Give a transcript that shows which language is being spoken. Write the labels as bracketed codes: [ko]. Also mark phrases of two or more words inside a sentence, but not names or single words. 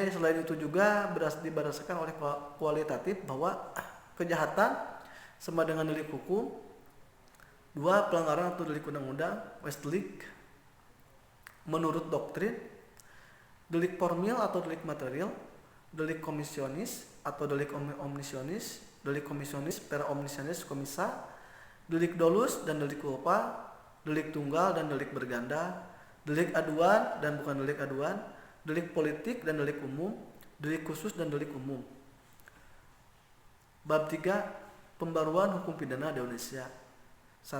[id] Selain itu juga berdasarkan oleh kualitatif bahwa kejahatan sama dengan delik hukum. 2 pelanggaran atau delik undang-undang Westlick menurut doktrin. Delik formil atau delik material, delik komisionis atau delik omnisionis, delik komisionis per omnisionis komisa, delik dolus dan delik culpa, delik tunggal dan delik berganda, delik aduan dan bukan delik aduan, delik politik dan delik umum, delik khusus dan delik umum. Bab 3 Pembaruan hukum pidana di Indonesia. 1.